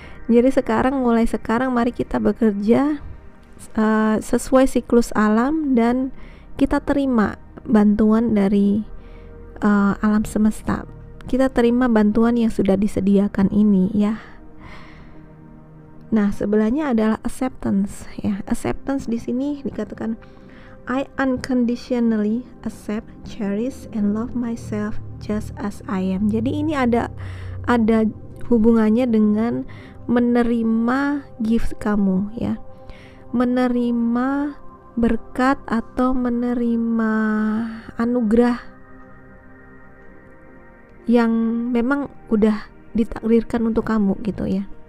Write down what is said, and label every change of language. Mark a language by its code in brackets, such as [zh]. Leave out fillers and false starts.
[id] Jadi mulai sekarang mari kita bekerja sesuai siklus alam, dan kita terima bantuan dari alam semesta. Kita terima bantuan yang sudah disediakan ini ya. Nah, sebelahnya adalah acceptance ya. [en] Acceptance [id] di sini dikatakan [en] I unconditionally accept, cherish, and love myself just as I am. [id] Jadi ini ada hubungannya dengan menerima gift kamu ya, menerima berkat atau menerima anugerah yang memang udah ditakdirkan untuk kamu gitu ya.